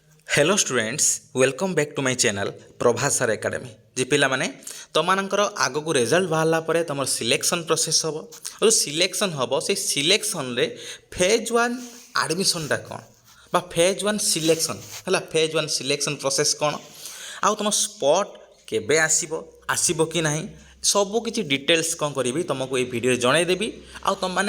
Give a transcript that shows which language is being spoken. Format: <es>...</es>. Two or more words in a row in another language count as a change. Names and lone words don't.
<en>Hello students welcome back to my channel</en> <or>प्रभास सर एकेडमी ଜୀ ପିଲା ମାନେ तुमମାନଙ୍କର ଆଗକୁ ରେଜଲ୍ଟ ବାହାରିଲା ପରେ ତୁମର</or> <en>selection process</en> <or>ହେବ ଆଉ ସିଲେକ୍ସନ୍ ହେବ ସେଇ ସିଲେକ୍ସନ୍ରେ</or> <en>phase one</en> <or>ଆଡ଼ମିସନ୍ଟା କ'ଣ ବା</or> <en>phase one</en> <or>ସିଲେକ୍ସନ୍ ହେଲା</or> <en>phase one selection process</en> <or>କ'ଣ ଆଉ ତୁମ ସ୍ପଟ୍ କେବେ ଆସିବ ଆସିବ କି ନାହିଁ ସବୁକିଛି ଡିଟେଲ୍ସ କ'ଣ କରିବି ତୁମକୁ ଏଇ ଭିଡ଼ିଓରେ ଜଣାଇଦେବି ଆଉ ତୁମମାନେ</or>